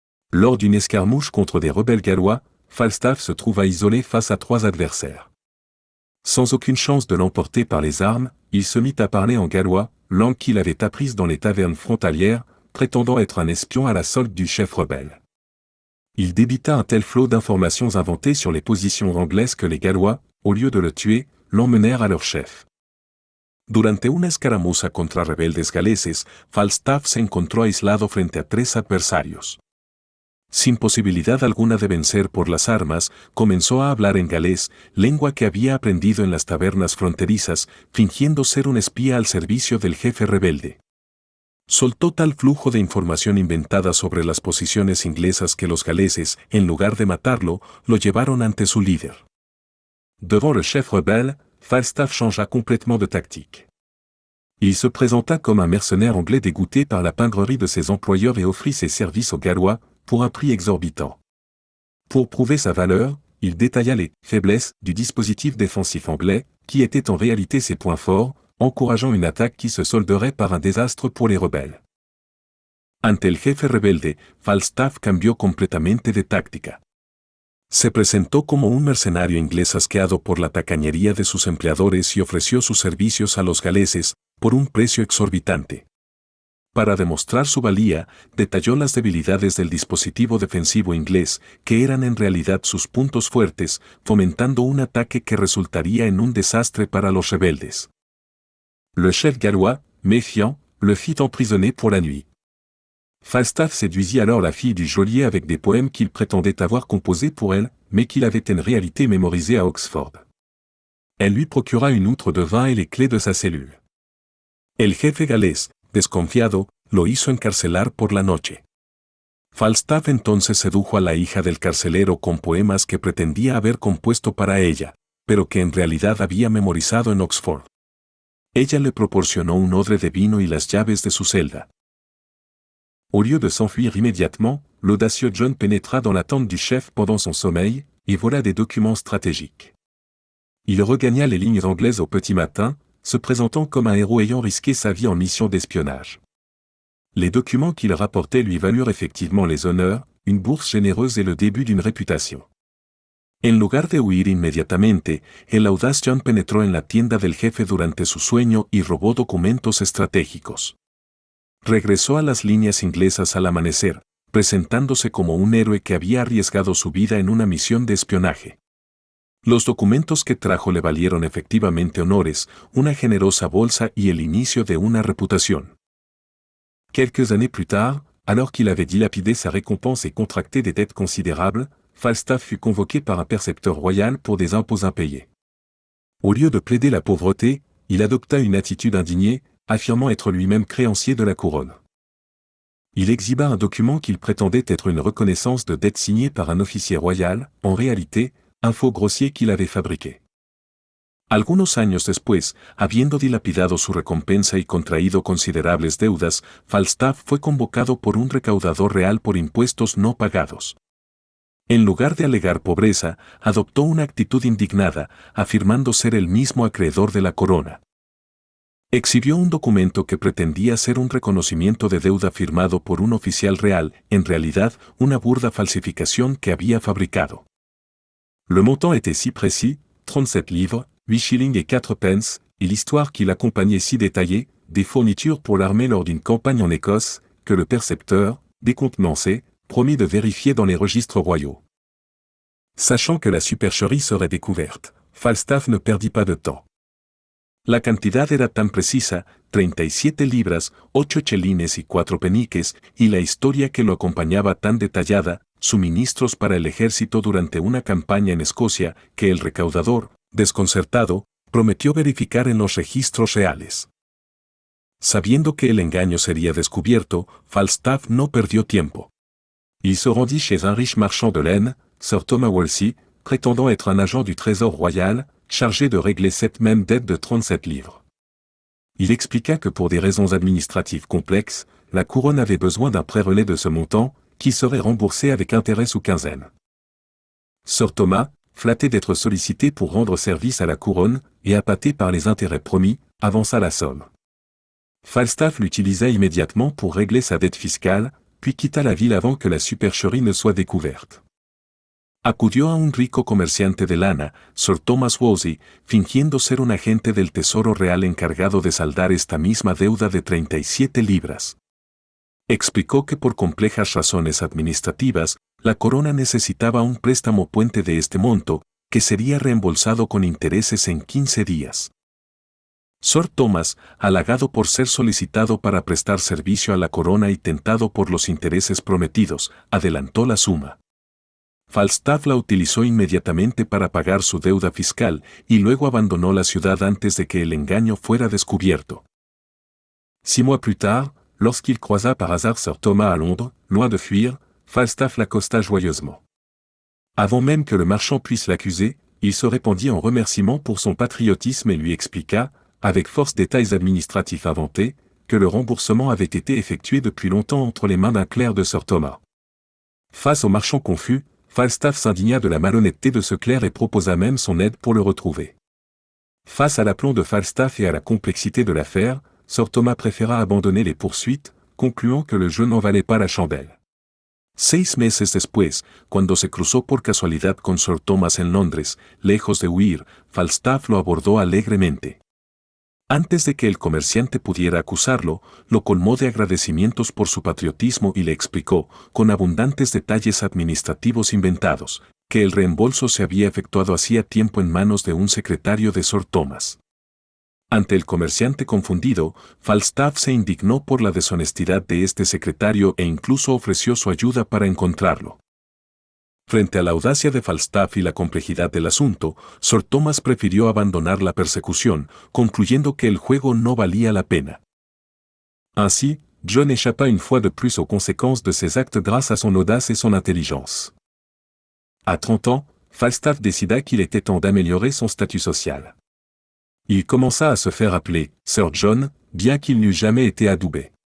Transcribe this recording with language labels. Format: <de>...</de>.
<fr>Lors d'une escarmouche contre des rebelles gallois, Falstaff se trouva isolé face à 3 adversaires. Sans aucune chance de l'emporter par les armes, il se mit à parler en gallois, langue qu'il avait apprise dans les tavernes frontalières, prétendant être un espion à la solde du chef rebelle. Il débita un tel flot d'informations inventées sur les positions anglaises que les Gallois, au lieu de le tuer, l'emmenèrent à leur chef.</fr> <es>Durante una escaramuza contra rebeldes galeses, Falstaff se encontró aislado frente a 3 adversarios. Sin posibilidad alguna de vencer por las armas, comenzó a hablar en galés, lengua que había aprendido en las tabernas fronterizas, fingiendo ser un espía al servicio del jefe rebelde. Soltó tal flujo de información inventada sobre las posiciones inglesas que los galeses, en lugar de matarlo, lo llevaron ante su líder.</es> <fr>Devant le chef rebelle, Falstaff changea complètement de tactique. Il se présenta comme un mercenaire anglais dégoûté par la pingrerie de ses employeurs et offrit ses services aux Gallois, pour un prix exorbitant. Pour prouver sa valeur, il détailla les faiblesses du dispositif défensif anglais, qui étaient en réalité ses points forts, encourageant une attaque qui se solderait par un désastre pour les rebelles.</fr> <es>Ante el jefe rebelde, Falstaff cambió completamente de táctica. Se presentó como un mercenario inglés asqueado por la tacañería de sus empleadores y ofreció sus servicios a los galeses, por un precio exorbitante. Para demostrar su valía, detalló las debilidades del dispositivo defensivo inglés, que eran en realidad sus puntos fuertes, fomentando un ataque que resultaría en un desastre para los rebeldes.</es> <fr>Le chef gallois, méfiant, le fit emprisonner pour la nuit. Falstaff séduisit alors la fille du geôlier avec des poèmes qu'il prétendait avoir composés pour elle, mais qu'il avait en réalité mémorisés à Oxford. Elle lui procura une outre de vin et les clés de sa cellule.</fr> <es>El jefe galés, desconfiado, lo hizo encarcelar por la noche. Falstaff entonces sedujo a la hija del carcelero con poemas que pretendía haber compuesto para ella, pero que en realidad había memorizado en Oxford. Ella le proporcionó un odre de vino y las llaves de su celda.</es> <fr>Au lieu de s'enfuir immédiatement, l'audacieux John pénétra dans la tente du chef pendant son sommeil, et vola des documents stratégiques. Il regagna les lignes anglaises au petit matin, se présentant comme un héros ayant risqué sa vie en mission d'espionnage. Les documents qu'il rapportait lui valurent effectivement les honneurs, une bourse généreuse et le début d'une réputation.</fr> <es>En lugar de huir inmediatamente, el audaz John penetró en la tienda del jefe durante su sueño y robó documentos estratégicos. Regresó a las líneas inglesas al amanecer, presentándose como un héroe que había arriesgado su vida en una misión de espionaje. Los documentos que trajo le valieron efectivamente honores, una generosa bolsa y el inicio de una reputación.</es> <fr>Quelques années plus tard, alors qu'il avait dilapidé sa récompense et contracté des dettes considérables, Falstaff fut convoqué par un percepteur royal pour des impôts impayés. Au lieu de plaider la pauvreté, il adopta une attitude indignée, affirmant être lui-même créancier de la couronne. Il exhiba un document qu'il prétendait être une reconnaissance de dette signée par un officier royal, en réalité, un faux grossier qu'il avait fabriqué.</fr> <es>Algunos años después, habiendo dilapidado su recompensa y contraído considerables deudas, Falstaff fue convocado por un recaudador real por impuestos no pagados. En lugar de alegar pobreza, adoptó una actitud indignada, afirmando ser el mismo acreedor de la corona. Exhibió un documento que pretendía ser un reconocimiento de deuda firmado por un oficial real, en realidad, una burda falsificación que había fabricado.</es> <fr>Le montant était si précis, 37 livres, 8 shillings et 4 pence, et l'histoire qui l'accompagnait si détaillée, des fournitures pour l'armée lors d'une campagne en Écosse, que le percepteur, décontenancé, promit de vérifier dans les registres royaux. Sachant que la supercherie serait découverte, Falstaff ne perdit pas de temps.</fr> <es>La cantidad era tan precisa, 37 libras, 8 chelines y 4 peniques, y la historia que lo acompañaba tan detallada, suministros para el ejército durante una campaña en Escocia, que el recaudador, desconcertado, prometió verificar en los registros reales. Sabiendo que el engaño sería descubierto, Falstaff no perdió tiempo.</es> <fr>Il se rendit chez un riche marchand de laine, Sir Thomas Wolsey, prétendant être un agent du Trésor royal, chargé de régler cette même dette de 37 livres. Il expliqua que pour des raisons administratives complexes, la couronne avait besoin d'un prêt-relais de ce montant, qui serait remboursé avec intérêt sous quinzaine. Sir Thomas, flatté d'être sollicité pour rendre service à la couronne, et appâté par les intérêts promis, avança la somme. Falstaff l'utilisa immédiatement pour régler sa dette fiscale, puis quitta la ville avant que la supercherie ne soit découverte.</fr> <es>Acudió a un rico comerciante de lana, Sir Thomas Wolsey, fingiendo ser un agente del Tesoro Real encargado de saldar esta misma deuda de 37 libras. Explicó que por complejas razones administrativas, la corona necesitaba un préstamo puente de este monto, que sería reembolsado con intereses en 15 días. Sir Thomas, halagado por ser solicitado para prestar servicio a la corona y tentado por los intereses prometidos, adelantó la suma. Falstaff la utilizó inmediatamente para pagar su deuda fiscal y luego abandonó la ciudad antes de que el engaño fuera descubierto.</es> <fr>6 mois plus tard, lorsqu'il croisa par hasard Sir Thomas à Londres, loin de fuir, Falstaff l'accosta joyeusement. Avant même que le marchand puisse l'accuser, il se répandit en remerciements pour son patriotisme et lui expliqua, avec force détails administratifs inventés, que le remboursement avait été effectué depuis longtemps entre les mains d'un clerc de Sir Thomas. Face au marchand confus, Falstaff s'indigna de la malhonnêteté de ce clerc et proposa même son aide pour le retrouver. Face à l'aplomb de Falstaff et à la complexité de l'affaire, Sir Thomas préféra abandonner les poursuites, concluant que le jeu n'en valait pas la chandelle.</fr> <es>6 meses después, cuando se cruzó por casualidad con Sir Thomas en Londres, lejos de huir, Falstaff lo abordó alegremente. Antes de que el comerciante pudiera acusarlo, lo colmó de agradecimientos por su patriotismo y le explicó, con abundantes detalles administrativos inventados, que el reembolso se había efectuado hacía tiempo en manos de un secretario de Sir Thomas. Ante el comerciante confundido, Falstaff se indignó por la deshonestidad de este secretario e incluso ofreció su ayuda para encontrarlo. Frente a la audacia de Falstaff y la complejidad del asunto, Sir Thomas prefirió abandonar la persecución, concluyendo que el juego no valía la pena.</es> <fr>Ainsi, John échappa une fois de plus aux conséquences de ses actes grâce à son audace et son intelligence. À 30 ans, Falstaff décida qu'il était temps d'améliorer son statut social. Il commença à se faire appeler Sir John, bien qu'il n'eût jamais été adoubé.</fr>